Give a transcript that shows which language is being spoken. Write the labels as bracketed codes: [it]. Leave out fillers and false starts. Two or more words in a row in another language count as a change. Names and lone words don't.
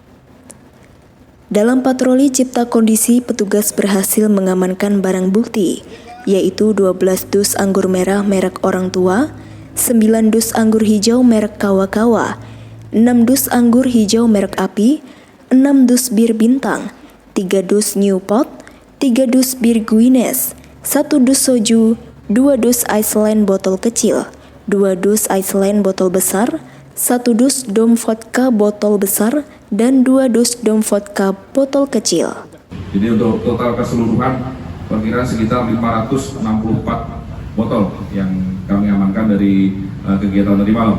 [id] Dalam patroli cipta kondisi, petugas berhasil mengamankan barang bukti, yaitu 12 dus anggur merah merek Orang Tua, 9 dus anggur hijau merek Kawa-Kawa, 6 dus anggur hijau merek Api, 6 dus bir Bintang, 3 dus Newport, 3 dus bir Guinness, 1 dus soju, 2 dus Iceland botol kecil, 2 dus Iceland botol besar, 1 dus Dom Vodka botol besar, dan 2 dus Dom Vodka botol kecil. Jadi untuk total keseluruhan perkiraan sekitar 564 botol yang kami amankan dari kegiatan tadi malam.